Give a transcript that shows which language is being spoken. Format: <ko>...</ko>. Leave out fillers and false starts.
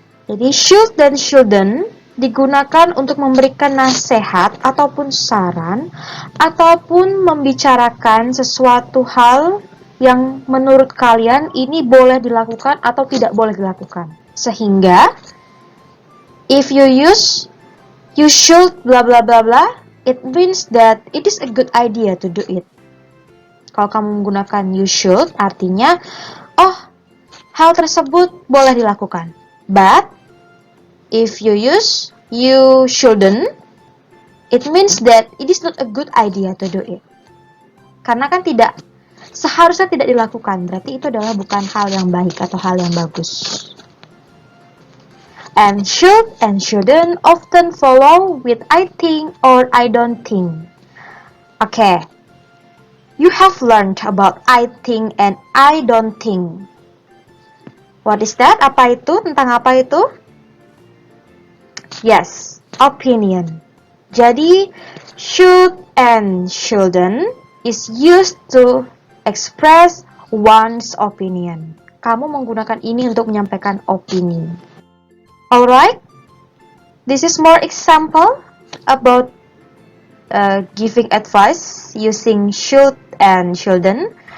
<id>Jadi should dan shouldn't digunakan untuk memberikan nasihat ataupun saran ataupun membicarakan sesuatu hal yang menurut kalian ini boleh dilakukan atau tidak boleh dilakukan. Sehingga</id> <en>if you use you should blah blah blah blah, it means that it is a good idea to do it.</en> <id>Kalau kamu menggunakan you should, artinya, oh, hal tersebut boleh dilakukan.</id> <en>But, if you use you shouldn't, it means that it is not a good idea to do it.</en> <id>Karena kan seharusnya tidak dilakukan, berarti itu adalah bukan hal yang baik atau hal yang bagus.</id> <en>And should and shouldn't often follow with I think or I don't think. Okay, you have learned about I think and I don't think. What is that?</en> <id>Apa itu? Tentang apa itu?</id> <en>Yes, opinion.</en> <id>Jadi,</id> <en>should and shouldn't is used to express one's opinion.</en> <id>Kamu menggunakan ini untuk menyampaikan opini.</id> <en>Alright, this is more example about giving advice using should and shouldn't.</en>